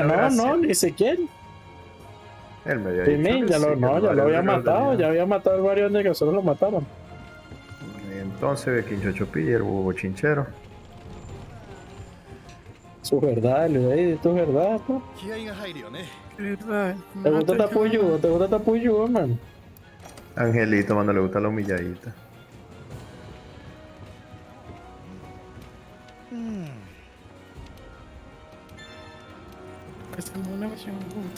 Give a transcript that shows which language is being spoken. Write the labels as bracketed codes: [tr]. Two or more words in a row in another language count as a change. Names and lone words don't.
[es] Bueno, no, gracias. no, ni siquiera. Él me había Primi, dicho que ya sí, lo, que no, el ya lo barrio había que lo matado, tenía. ya había matado al barrio antes de que nosotros lo mataron. Y entonces, Quincho Chopilla, el huevo chinchero. Su verdad, Luis, tu verdad, ¿no? [ja] 気合が入るよね [es] ¿Verdad? ¿Te gusta Tapuyugo? ¿Te gusta Tapuyugo, man? Angelito, mano, le gusta la humilladita. Hacemos una misión juntos.